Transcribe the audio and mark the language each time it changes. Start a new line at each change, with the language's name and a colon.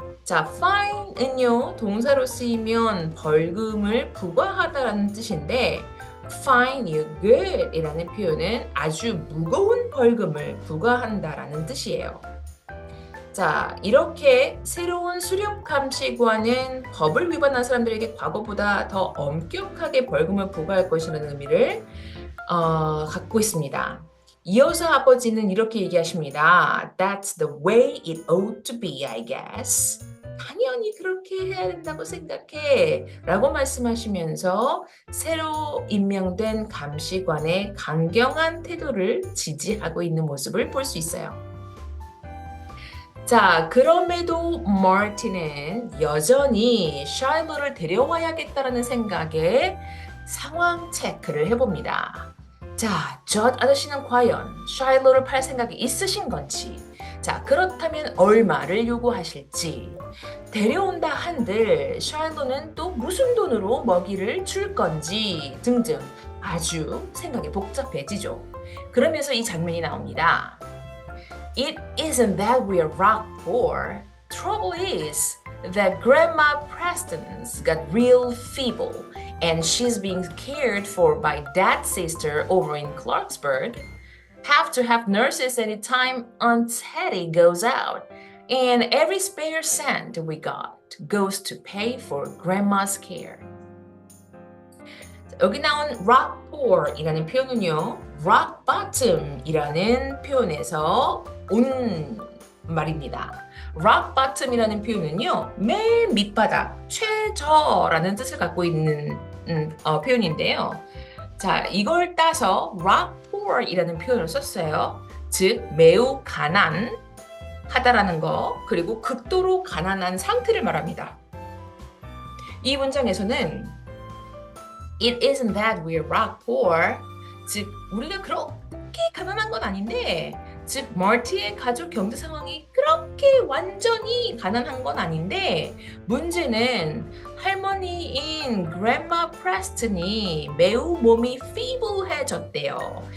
Korean: 자, fine은요, 동사로 쓰이면 벌금을 부과하다라는 뜻인데
English: fine you good
Korean: 이라는 표현은 아주 무거운 벌금을 부과한다라는 뜻이에요. 자, 이렇게 새로운 수렵 감시관은 법을 위반한 사람들에게 과거보다 더 엄격하게 벌금을 부과할 것이라는 의미를 갖고 있습니다. 이어서 아버지는 이렇게 얘기하십니다.
English: That's the way it ought to be, I guess.
Korean: 당연히 그렇게 해야 된다고 생각해 라고 말씀하시면서 새로 임명된 감시관의 강경한 태도를 지지하고 있는 모습을 볼 수 있어요. 자, 그럼에도 마틴은 여전히 샤일로를 데려와야겠다라는 생각에 상황 체크를 해봅니다. 자, 저 아저씨는 과연 샤일로를 팔 생각이 있으신 건지, 자, 그렇다면 얼마를 요구하실지, 데려온다 한들 샤일로는 또 무슨 돈으로 먹이를 줄 건지 등등 아주 생각이 복잡해지죠. 그러면서 이 장면이 나옵니다.
English: It isn't that we're rock poor. Trouble is that Grandma Preston's got real feeble and she's being cared for by Dad's sister over in Clarksburg. Have to have nurses anytime Aunt Hetty goes out. And every spare cent we got goes to pay for Grandma's care.
Korean: 여기 나온 rock poor이라는 표현은요, rock bottom이라는 표현에서 온 말입니다. rock bottom이라는 표현은요, 맨 밑바닥, 최저라는 뜻을 갖고 있는 표현인데요. 자, 이걸 따서 rock poor이라는 표현을 썼어요. 즉, 매우 가난하다라는 거, 그리고 극도로 가난한 상태를 말합니다. 이 문장에서는
English: It isn't that we're rock poor.
Korean: 즉, 우리가 그렇게 가난한 건 아닌데, 즉, 머티의 가족 경제 상황이 그렇게 완전히 가난한 건 아닌데, 문제는 할머니인 Grandma Preston이 매우 몸이 feeble해졌대요.